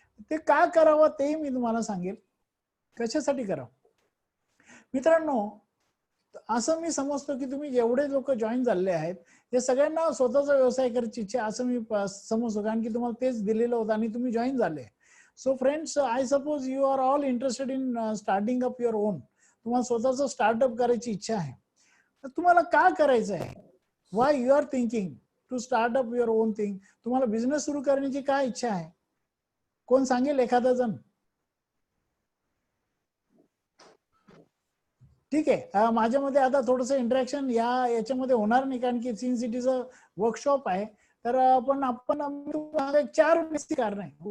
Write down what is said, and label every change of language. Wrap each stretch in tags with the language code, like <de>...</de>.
<mr>ते का करावं तेही मी तुम्हाला सांगेल, कशासाठी करावं. मित्रांनो, असं मी समजतो की तुम्ही जेवढे लोक जॉईन झालेले आहेत ते सगळ्यांना स्वतःचा व्यवसाय करायची इच्छा असं मी समजतो, कारण की तुम्हाला तेच दिलेलं होतं आणि तुम्ही जॉईन झाले.</mr> <en>So friends, I suppose you are all interested in starting up your own.</en> <mr>तुम्हाला स्वतःचं स्टार्टअप करायची इच्छा आहे. तर तुम्हाला का करायचं आहे?</mr> <en>Why you are thinking to start up your own thing?</en> <mr>तुम्हाला बिझनेस सुरू करण्याची काय इच्छा आहे? कोण सांगेल? एखादा जण. ठीक आहे, माझ्यामध्ये आता थोडस इंटरॅक्शन याच्यामध्ये होणार नाही, कारण की</mr> <en>since it is a workshop</en> <mr>आहे. तर आपण 4 बेसिक कारण आहे.</mr>